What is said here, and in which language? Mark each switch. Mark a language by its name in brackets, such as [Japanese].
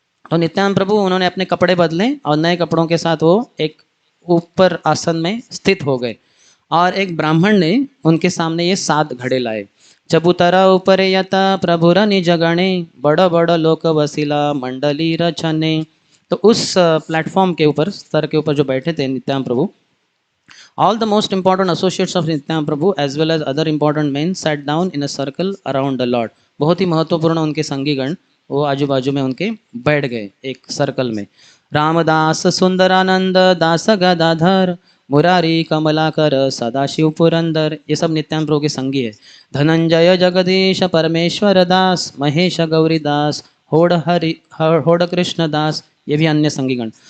[Hindi] तो नित्यानंद प्रभु उन्होंने अपने कपड़े बदले और नए कपड़ों के साथ वो एक ऊपर आसन में स्थित हो गए, और एक ब्राह्मण ने उनके सामने ये 7 घड़े लाए। [Bangla] चबूतरा ऊपर यता प्रभुर निज गणे, बड़ बड़ लोक वसीला मंडली रचने। [Hindi] तो उस प्लेटफॉर्म के ऊपर, स्तर के ऊपर जो बैठे थे नित्यानंद प्रभु, [English] all the most important associates of Nityananda Prabhu as well as other important men sat down in a circle around the Lord। [Hindi] बहुत ही महत्वपूर्ण उनके संगीगण वो आजू बाजू में उनके बैठ गए एक सर्कल में। रामदास सुंदरानंद दास गदाधर, मुरारी कमलाकर सदाशिव पुरंदर, ये सब नित्यानंद प्रभु के संगी है। धनंजय जगदीश परमेश्वर दास, महेश गौरी दास, होड़ कृष्ण दास, ये भी अन्य संगीगण।